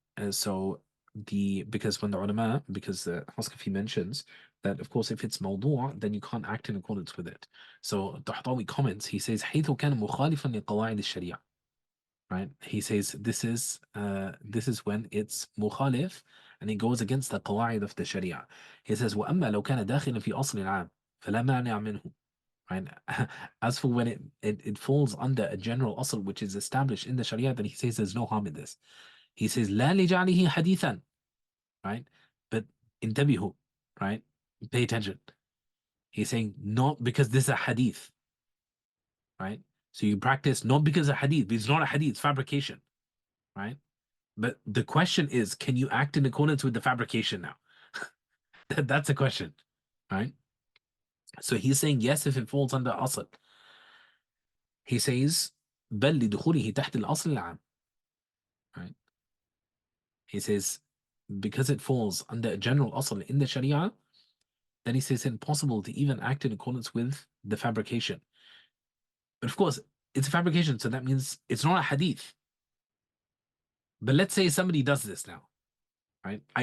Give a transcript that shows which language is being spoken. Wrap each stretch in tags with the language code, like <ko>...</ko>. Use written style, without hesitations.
<en>So because when the ulama, because the Haskafi mentions that of course if it's mawdu' then you can't act in accordance with it. So Tahtawi comments, he says</en> <ar>حيث كان مخالفا لقواعد الشريعة,</ar> <en>right? He says this is when it's mukhalif and it goes against the qawaid of the Sharia. He says</en> <ar>وأما لو كان داخلا في أصل عام فلا مانع منه,</ar> <en>right? As for when it falls under a general asl which is established in the Sharia, then he says there's no harm in this. He says</en> <ar>لا لجعله حديثا,</ar> <en>right? But</en> <ar>انتبهوا,</ar> <en>right? Pay attention. He's saying not because this is a hadith, right? So you practice not because of hadith, but it's not a hadith, it's fabrication, right? But the question is, can you act in accordance with the fabrication now? That's a question, right? So he's saying yes if it falls under asl. He says</en> <ar>بل لدخوله تحت الأصل العام,</ar> <en>right? He says because it falls under a general asl in the Sharia, then he says it's impossible to even act in accordance with the fabrication. But of course, it's a fabrication, so that means it's not a hadith. But let's say somebody does this now, right?</en>